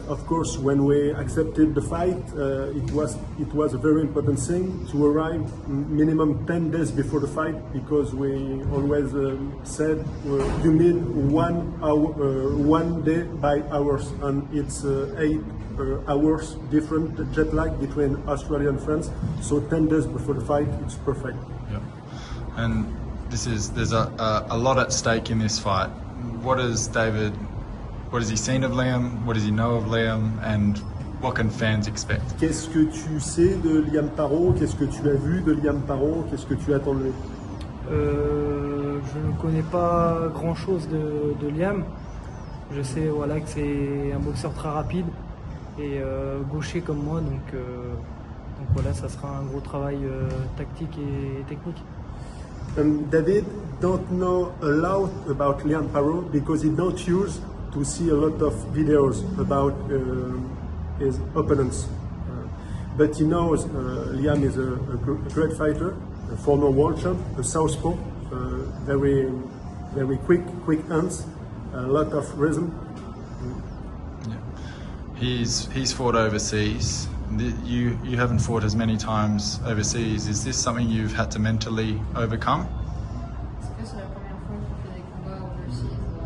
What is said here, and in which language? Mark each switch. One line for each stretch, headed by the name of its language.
English: Of course, when we accepted the fight, it was a very important thing to arrive minimum 10 days before the fight, because we always said you need 1 day by hours, and it's 8 hours different jet lag between Australia and France. So 10 days before the fight, it's perfect. Yeah, and there's a lot at stake in this fight. What has he seen of Liam? What does he know of Liam? And what can fans expect?
French: Qu'est-ce que tu sais de Liam Paro? Qu'est-ce que tu as vu de Liam Paro? Qu'est-ce que tu attends de lui? Je ne connais pas grand-chose de Liam. Je sais voilà, que c'est un boxeur très rapide et gaucher comme moi. Donc voilà, ça sera un gros travail tactique et technique.
English: David don't know a lot about Liam Paro because he don't use to see a lot of videos about his opponents. But he knows Liam is a great fighter, a former world champ, a southpaw, very quick hands, a lot of rhythm. Yeah. He's fought overseas. You haven't fought as many times overseas. Is this something you've had to mentally overcome?
French: Est-ce que c'est la première fois qu'il fait des combats overseas